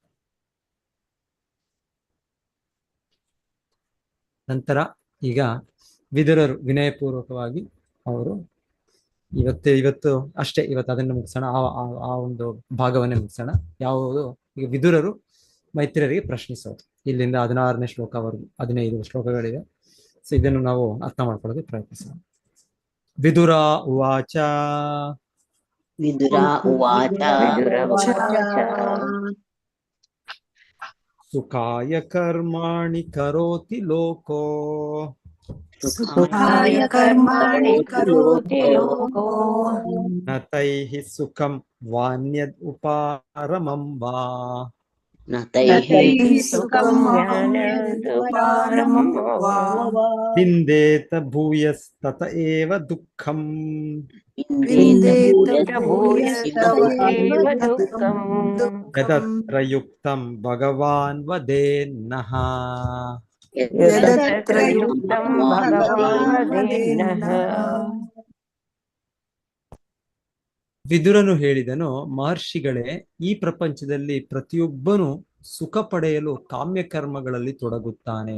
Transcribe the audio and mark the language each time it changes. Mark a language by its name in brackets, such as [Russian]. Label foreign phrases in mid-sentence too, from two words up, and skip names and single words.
[Kannada] ನಂತರ ಈಗ ವಿದುರರು ವಿನಯಪೂರ್ವಕವಾಗಿ ಅವರು ಇವತ್ತು ಅಷ್ಟೇ, ಇವತ್ತು ಅದನ್ನು ಮುಗಿಸೋಣ, ಆ ಒಂದು ಭಾಗವನ್ನೇ ಮುಗಿಸೋಣ. ಯಾವುದು? ಈಗ ವಿದುರರು ಮೈತ್ರೇಯರಿಗೆ ಪ್ರಶ್ನಿಸೋದು. ಇಲ್ಲಿಂದ 16ನೇ ಶ್ಲೋಕವರೆಗೂ 15 ಶ್ಲೋಕಗಳಿವೆ. ಸೊ ಇದನ್ನು ನಾವು ಅರ್ಥ ಮಾಡ್ಕೊಳ್ಳೋಕೆ ಪ್ರಯತ್ನಿಸೋಣ. [Sanskrit] विदुर उवाच सुखाय कर्माणि करोति लोको न तैहि सुखं वान्यद् उपारमं वा. विन्देत भूयस्तत एव दुःखं. यदत्र युक्तं भगवान् वदेन्नः. [Kannada] ವಿದುರನು ಹೇಳಿದನು, ಮಹರ್ಷಿಗಳೇ, ಈ ಪ್ರಪಂಚದಲ್ಲಿ ಪ್ರತಿಯೊಬ್ಬನು ಸುಖ ಪಡೆಯಲು ಕಾಮ್ಯ ಕರ್ಮಗಳಲ್ಲಿ ತೊಡಗುತ್ತಾನೆ.